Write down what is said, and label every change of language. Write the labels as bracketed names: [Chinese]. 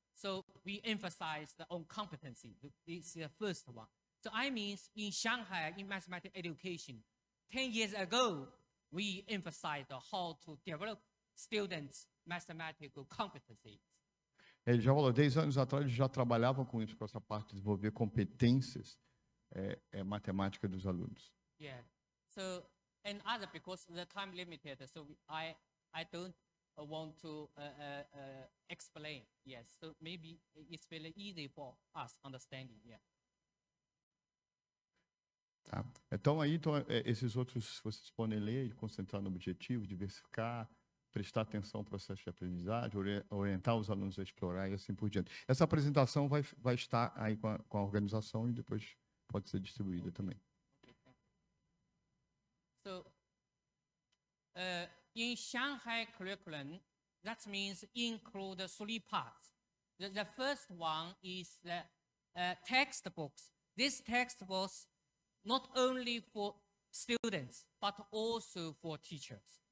[English] So we emphasize the own competency. This is the first one. So I mean, in Shanghai, in mathematics education, 10 years ago, we emphasized how to develop students' mathematical competencies. [Portuguese] Ele já falou, 10 anos atrás, eles já trabalhavam com isso, com essa parte de desenvolver competências matemáticas dos alunos. Yeah. [English] So, and other, because the time limited, so I don't want to explain. Yes. So maybe it's very easy for us understanding. Yeah. [Portuguese] Tá. Então, esses outros, vocês podem ler e concentrar no objetivo, diversificar, prestar atenção ao processo de aprendizagem, orientar os alunos a explorar e assim por diante. Essa apresentação vai estar aí com a organização e depois pode ser distribuída também. [English] So, in Shanghai curriculum, that means include 3 parts. The first one is the textbooks. This textbooks not only for students, but also for teachers.